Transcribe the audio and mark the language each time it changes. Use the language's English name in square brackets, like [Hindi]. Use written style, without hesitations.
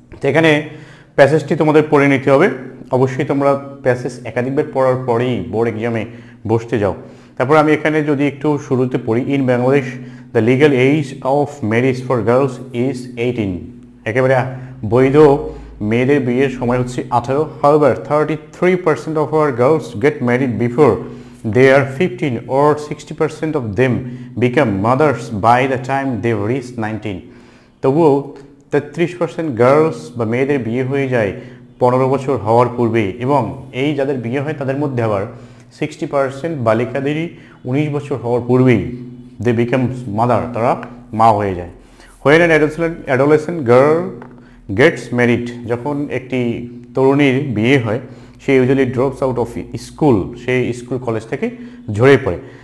[Bangla] এখানে প্যাসেজটি তোমাদের পড়ে নিতে হবে। অবশ্যই তোমরা প্যাসেজ একাধিকবার পড়ার পরেই বোর্ড এক্সামে বসতে যাও। তারপর আমি এখানে যদি একটু শুরুতে পড়ি, [English] in Bangladesh the legal age of marriage for girls is 18, [Bangla] একেবারে বৈধ মেয়েদের বিয়ের সময় হচ্ছে 18। [English] However 33% of our girls get married before they are 15 or 60% of them become mothers by the time they reach 19। [Bangla] তবুও 33% গার্লস বা মেয়েদের বিয়ে হয়ে যায় 15 বছর হওয়ার পূর্বে, এবং এই যাদের বিয়ে হয় তাদের মধ্যে আবার 60% বালিকাদেরই 19 বছর হওয়ার পূর্বেই [English] they become mother, [Bangla] তারা মা হয়ে যায়। [English] when an adolescent girl gets married, [Bangla] যখন একটি তরুণীর বিয়ে হয় সে [English] usually drops out of school, [Bangla] say school college থেকে ঝরে পড়ে।